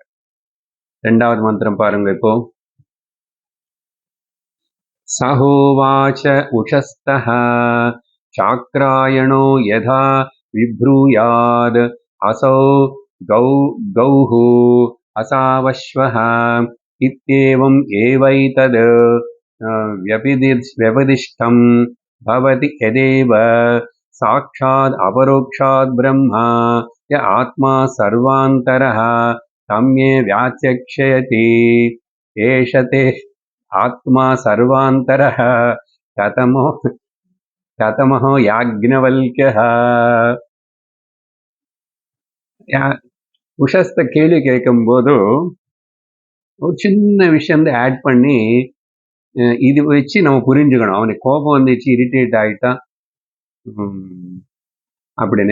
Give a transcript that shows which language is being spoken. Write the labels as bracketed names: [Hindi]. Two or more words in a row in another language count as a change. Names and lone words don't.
[Tamil] 2வது மந்திரம் பாருங்க இப்போ. [Sanskrit] सहोवाच उषस्तः चाक्रायणो यथा विब्रूयात् असौ गौः असावश्वः इत्येवम् एवैतत् व्यपदिष्टं भवति यदेव साक्षात् अपरोक्षात् ब्रह्मा य आत्मा सर्वान्तरः तं ये व्याचक्षयति एष ते आत्मा सर्वान्तरः कथमहो याज्ञवल्क्यः. [Tamil] உஷஸ்த கேள்வி கேட்கும்போது ஒரு சின்ன விஷயம் ஆட் பண்ணி இது வச்சு நம்ம புரிஞ்சுக்கணும். அவனுக்கு கோபம் வந்துச்சு, இரிட்டேட் ஆயிட்டான் அப்படின்னு.